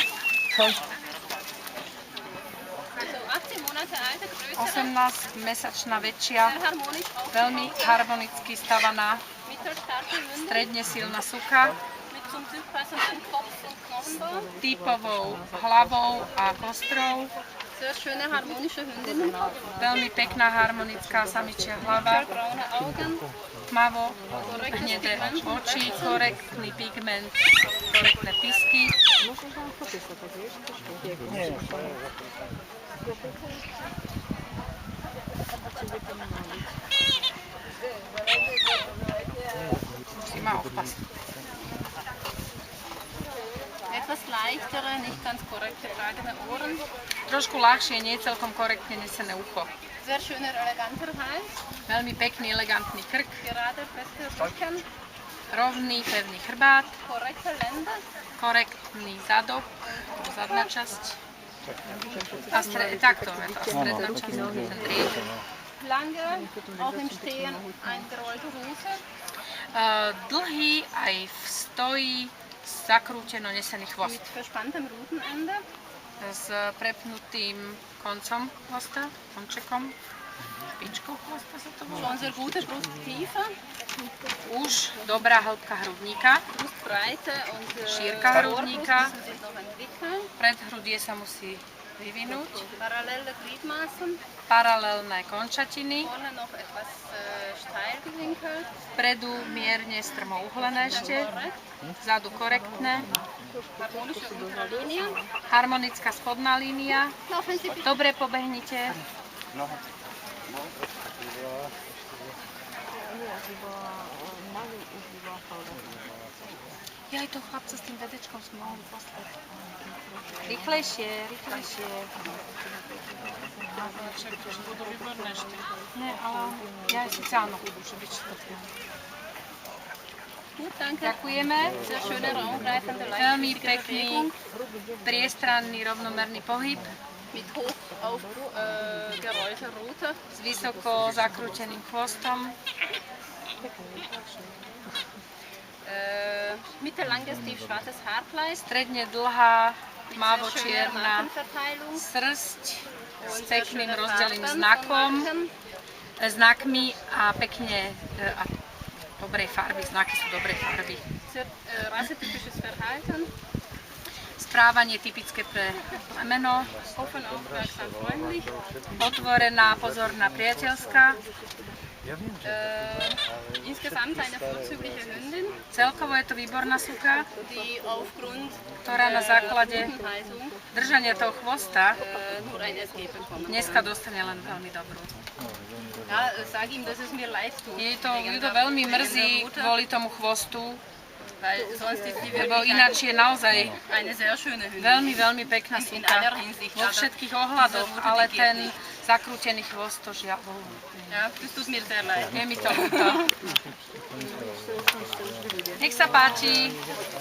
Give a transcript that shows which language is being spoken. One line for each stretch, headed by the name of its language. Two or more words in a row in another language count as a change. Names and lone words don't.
Slovak: 18-mesačná väčšia, veľmi harmonicky stavaná, stredne silná suka, s typovou hlavou a kostrou, veľmi pekná harmonická samičia hlava, tmavo hnedé oči, korektný pigment, korektné pisky. Musí ma aufpassen.
German: Etwas leichtere, nicht ganz korrekt getragene Ohren.
Slovak: Trošku ľahšie, nie celkom korektne nesené ucho.
German: Sehr schöner, eleganter Hals.
Slovak: Veľmi pekný, elegantný krk.
German: Gerade, fester Rücken.
Slovak: Rovný, pevný chrbát.
German: Korrekte Lender.
Slovak: Korektný zadok, zadná časť. A takto je to, stredná časť, ten driek.
German: Lange, auch im Stehen eingerollte Hose.
Slovak: Dlhý aj v stoji zakrúteno nesený chvost.
German: Mit verspanntem Rutenende.
Slovak: S prepnutým koncom chvosta, končekom, špičkou chvosta sa to volá.
German: Schon sehr gute Brusttiefe.
Slovak: Už dobrá hĺbka hrudníka,
German: Brustbreite und
Slovak: šírka hrudníka,
German: müssen sich noch entwickeln.
Slovak: predhrudie sa musí vyvinúť,
German: Parallele Gliedmaßen.
Slovak: paralelné končatiny,
German: Vorne noch etwas steil gewinkelt.
Slovak: vpredu mierne strmo uhlené ešte, vzadu korektné,
German: Harmonische Unterlinie.
Slovak: harmonická spodná línia,
German: Laufen Sie bitte.
Slovak: dobre pobehnite, ja aj toho chlapca s tým vedečkom sme mohli poslať. Rýchlejšie, rýchlejšie. Však to budú výborné ešte. Ne, ale ja síce áno, že byť šťastná.
German: Gut, danke.
Slovak: Ďakujeme.
German: Sehr schöne raumgreifende
Slovak: Veľmi
German: leichtfüßige
Slovak: pekný,
German: Bewegung
Slovak: priestranný, rovnomerný pohyb
German: mit hoch auf gerollter Rute.
Slovak: s vysoko zakrúteným chvostom.
German: Mittellanges tiefschwarzes Haarkleid.
Slovak: Stredne dlhá,
German: Mit sehr schöner
Slovak: tmavo-čierna
German: Markenverteilung.
Slovak: srsť s
German: Und sehr
Slovak: pekným
German: schöne
Slovak: rozdelným
German: Farben
Slovak: znakom,
German: vom Marken.
Slovak: znakmi a pekne a dobrej farby, znaky sú dobrej farby.
German: Sehr rassetypisches Verhalten.
Slovak: Správanie typické pre plemeno,
German: Offen, aufmerksam, freundlich.
Slovak: otvorená, pozorná, priateľská.
German: Insgesamt eine vorzügliche Hündin,
Slovak: Celkovo je to výborná suka,
German: die aufgrund
Slovak: ktorá na základe
German: Haltung
Slovak: držania toho chvosta
German: nur ein SG bekommen.
Slovak: dneska dostane len veľmi dobrú.
German: Ja, sag ihm, dass es mir leid tut.
Slovak: Ju to veľmi mrzí kvôli tomu chvostu,
German: Weil sonst ist die
Slovak: lebo
German: wirklich
Slovak: ináč je naozaj
German: eine sehr schöne Hündin.
Slovak: veľmi, veľmi pekná
German: In
Slovak: suka
German: aller Hinsicht.
Slovak: vo všetkých ohľadoch, ale ten zakrútený chvost to žiaľ.
German: Ja, das tut mir sehr leid.
Slovak: Je mi to ľúto. Nech sa páči.